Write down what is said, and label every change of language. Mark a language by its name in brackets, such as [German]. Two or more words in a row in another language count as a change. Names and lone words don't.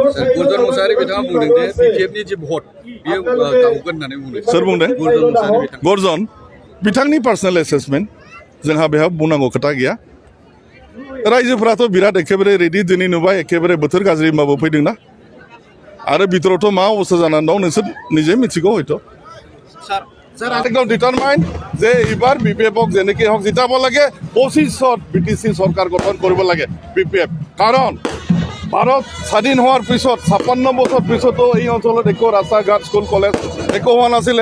[Bodo] सोर बुंदों? गर्जन बिथांनि [English] personal assessment [Bodo] जोंहा बेहा बुंनांगौ खोथा गैया। रायजोफोराथ' बिराद एखेबारे रेडि दिनै नुबाय एखेबारे बोथोर गाज्रि होमबाबो फैदोंना आरो बिथोरावथ' मा अबस्था जानानै दं नोंसोर निजे मिथिगौ हयथ'। [Assamese] একদম ডিটারমাইন যে এইবাৰ BPFক যেনেকৈ হওক জিতাব লাগে 25ত BTC চৰকাৰ গঠন কৰিব লাগে BPF। কাৰণ ভাৰত স্বাধীন হোৱাৰ পিছত 56 বছৰ পিছতো এই অঞ্চলত একো ৰাস্তা ঘাট [English] school college [Assamese] একো হোৱা নাছিলে।